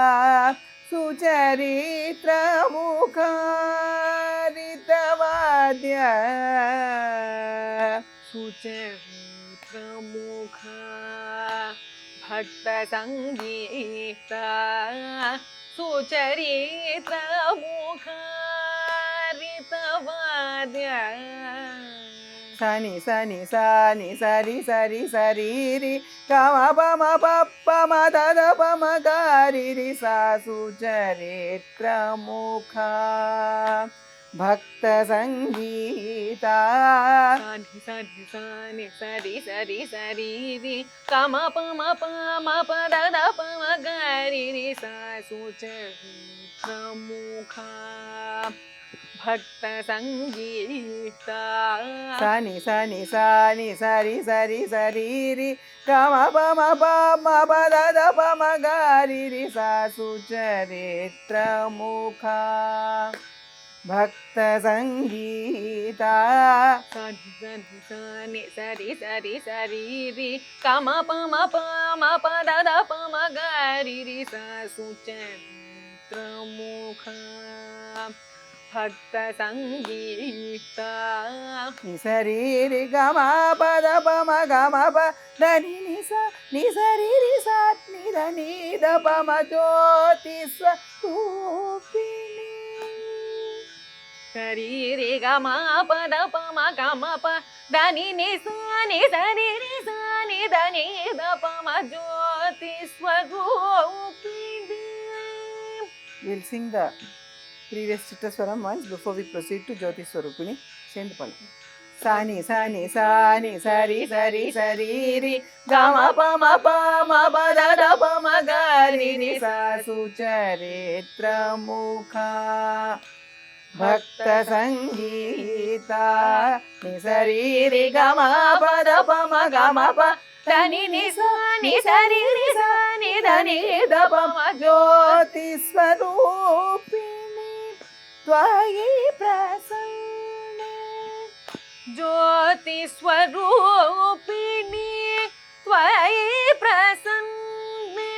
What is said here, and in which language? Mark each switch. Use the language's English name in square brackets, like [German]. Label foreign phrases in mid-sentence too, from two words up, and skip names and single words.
[Sanskrit] Sucharitra Mukha Ritavadya. Sucharitra Mukha Bhakta Sangeeta. Sucharitra Mukha Ritavadya. Sani sani sani sari sari sari ri ga ma pa ma da pa ma ga ri ri sa. Sucharitra Mukha Bhakta Sangeeta. Sani sani sani sari sari sari ri ga ma pa da pa ma ga ri ri sa. Sucharitra Mukha Bhakta Sangeeta. Sani sani sani sari sari sari ri ga ma pa da pa ma ga ri ri sa. Sucharitra Mukha Bhakta Sangeeta. Sani sani sani sari sari sari ri ga ma pa da pa ma ga ri ri sa. Sucharitra Mukha Bhakta Sangeeta. Ni sari ri ga ma pa da pa ma ga ma pa da ni ni sa ri sa ni da ni da pa ma jyoti swarupini. Sari ri ga ma pa da pa ma ga ma pa da ni sa ni sa ri sa ni da ni da pa ma jyoti swarupini. [English] We'll sing the previous Chittaswaram once before we proceed to Jyoti Swarupini. Send the pala. Sani sani sani sari sari sari ri ga ma pa da pa ma ga ri ri sa. [Sanskrit] Sucharitra Mukha Bhakta Sangeeta. Ni sari ri ga ma pa దని ని స ని సరి రి స ని దని ద ప మ ज्योति स्वरूपिणी त्वयि प्रसन्ने ज्योति स्वरूपिणी त्वयि प्रसन्ने